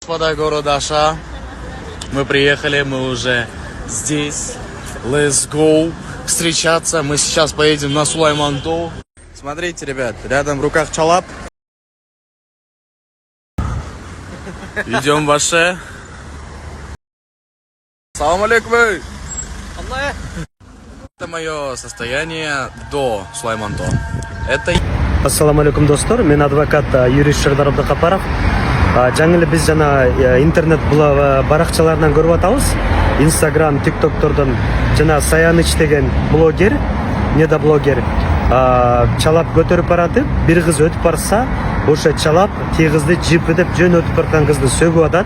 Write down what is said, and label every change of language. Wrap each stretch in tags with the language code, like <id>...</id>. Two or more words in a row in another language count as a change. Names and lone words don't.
<ru>Господа, город Аша. Мы приехали, мы уже здесь.</ru> <en>Let's go встречаться.</en> <ru>Мы сейчас поедем на Сулайман-Тау. Смотрите, ребят, рядом в руках чалап. Идем в Аше.</ru> <ar>سلام عليكم.</ar> <ru>Это мое состояние до Сулайман-Тау. Это...</ru> <ar>السلام عليكم,</ar> <ky>достор. Мен адвокат юрист Шердар Абдыкапаров. Жаңы эле биз жана интернет баракчаларынан көрүп атабыз. Instagram, TikTok'тордон жана Саяныч деген блогер, недоблогер чалап көтөрүп баратып, бир кыз өтүп барса, ошо чалап тиги кызды жипи деп жөн өтүп бараткан кызды сөгүп атат.</ky>